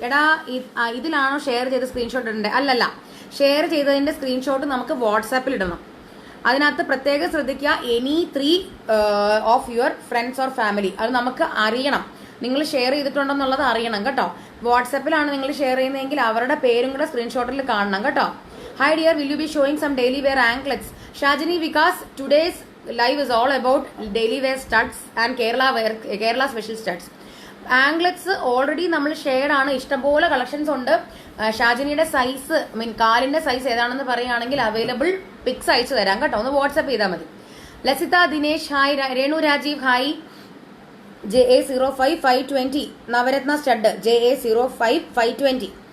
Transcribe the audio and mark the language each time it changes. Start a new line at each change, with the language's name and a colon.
Malayalam: എടാ ഇതിലാണോ ഷെയർ ചെയ്ത സ്ക്രീൻഷോട്ട് ഇടണ്ടേ? അല്ലല്ല, ഷെയർ ചെയ്തതിന്റെ സ്ക്രീൻഷോട്ട് നമുക്ക് വാട്സാപ്പിൽ ഇടണം. അതിനകത്ത് പ്രത്യേകം ശ്രദ്ധിക്കുക,
English: Any 3 of your friends or family.
Malayalam: അത് നമുക്ക് അറിയണം, നിങ്ങൾ ഷെയർ ചെയ്തിട്ടുണ്ടെന്നുള്ളത് അറിയണം കേട്ടോ. വാട്സാപ്പിലാണ് നിങ്ങൾ ഷെയർ ചെയ്യുന്നതെങ്കിൽ അവരുടെ പേരും കൂടെ സ്ക്രീൻഷോട്ടിൽ കാണണം കേട്ടോ.
English: Hi dear, will you be showing some daily wear anklets? Shajini Vikas, today's live is all about daily wear studs and Kerala special studs.
Malayalam: ആംഗ്ലറ്റ്സ് already നമ്മൾ ഷെയർ ആണ്. ഇഷ്ടംപോലെ കളക്ഷൻസ് ഉണ്ട്. ഷാജിനിയുടെ സൈസ് കാലിന്റെ സൈസ് ഏതാണെന്ന് പറയുകയാണെങ്കിൽ അവൈലബിൾ പിക്സ് അയച്ചു തരാം കേട്ടോ. ഒന്ന് വാട്സ്ആപ്പ് ചെയ്താൽ മതി. Lasitha Dinesh hi. Renu Rajeev hi. JA05 520 Navratna stud JA05 520.